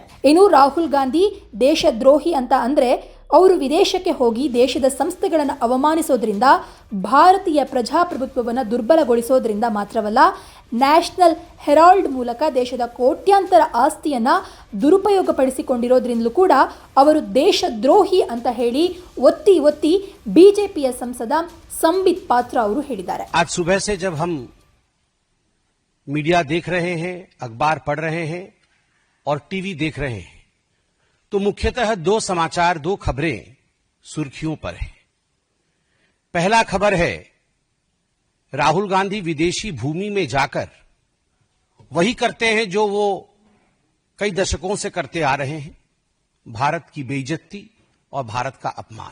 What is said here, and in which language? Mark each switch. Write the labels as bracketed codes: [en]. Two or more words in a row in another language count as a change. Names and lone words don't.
[kn] ಇನ್ನು ರಾಹುಲ್ ಗಾಂಧಿ ದೇಶದ್ರೋಹಿ ಅಂತ ಅಂದರೆ ಅವರು ವಿದೇಶಕ್ಕೆ ಹೋಗಿ ದೇಶದ ಸಂಸ್ಥೆಗಳನ್ನು ಅವಮಾನಿಸೋದ್ರಿಂದ, ಭಾರತೀಯ ಪ್ರಜಾಪ್ರಭುತ್ವವನ್ನು ದುರ್ಬಲಗೊಳಿಸೋದ್ರಿಂದ ಮಾತ್ರವಲ್ಲ, ನ್ಯಾಷನಲ್ ಹೆರಾಲ್ಡ್ ಮೂಲಕ ದೇಶದ ಕೋಟ್ಯಾಂತರ ಆಸ್ತಿಯನ್ನು ದುರುಪಯೋಗಪಡಿಸಿಕೊಂಡಿರೋದ್ರಿಂದಲೂ ಕೂಡ ಅವರು ದೇಶದ್ರೋಹಿ ಅಂತ ಹೇಳಿ ಒತ್ತಿ ಒತ್ತಿ ಬಿಜೆಪಿಯ ಸಂಸದ ಸಂಬಿತ್ ಪಾತ್ರ ಅವರು ಹೇಳಿದ್ದಾರೆ. [hi] आज सुबह से जब हम मीडिया देख रहे हैं, अखबार पढ़ रहे हैं और टीवी देख रहे हैं तो मुख्यतः दो समाचार, दो खबरें सुर्खियों पर है। पहला खबर है राहुल गांधी विदेशी भूमि में जाकर वही करते हैं जो वो कई दशकों से करते आ रहे हैं, भारत की बेइज्जती और भारत का अपमान।